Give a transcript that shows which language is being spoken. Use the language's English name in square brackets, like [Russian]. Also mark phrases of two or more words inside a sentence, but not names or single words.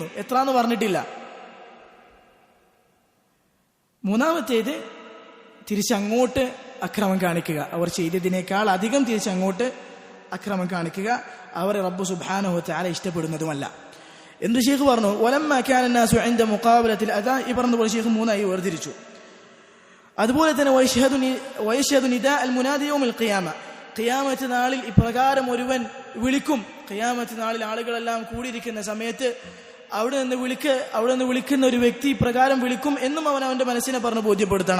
[Malayalam] എത്രയെന്ന് പറഞ്ഞിട്ടില്ല. മൂന്നാമത്തേത് തിരിച്ചങ്ങോട്ട് അക്രമം കാണിക്കുക, അവർ ചെയ്തതിനേക്കാൾ അധികം തിരിച്ചങ്ങോട്ട് അക്രമം കാണിക്കുക, അവരെ [Arabic] رب سبحانه وتعالى [Malayalam] ഇഷ്ടപ്പെടുന്നതുമല്ല. എന്ന് ഷെയ്ഖ് പറഞ്ഞു. [Arabic] ولما كان الناس عند مقابلة الأذى [Malayalam] ഈ പറഞ്ഞതുപോലെ ഷെയ്ഖ് മൂന്നായി വേർതിരിച്ചു. അതുപോലെ തന്നെ [Arabic] ويشهد نداء المنادي يوم القيامة, [Malayalam] ഖിയാമത്ത് നാളിൽ ഇപ്രകാരം ഒരുവൻ വിളിക്കും. ഖിയാമത്ത് നാളിൽ ആളുകളെല്ലാം കൂടിയിരിക്കുന്ന സമയത്ത് അവിടെ നിന്ന് വിളിക്കുന്ന ഒരു വ്യക്തി ഇപ്രകാരം വിളിക്കും എന്നും അവന്റെ മനസ്സിനെ പറഞ്ഞ് ബോധ്യപ്പെടുത്തണം.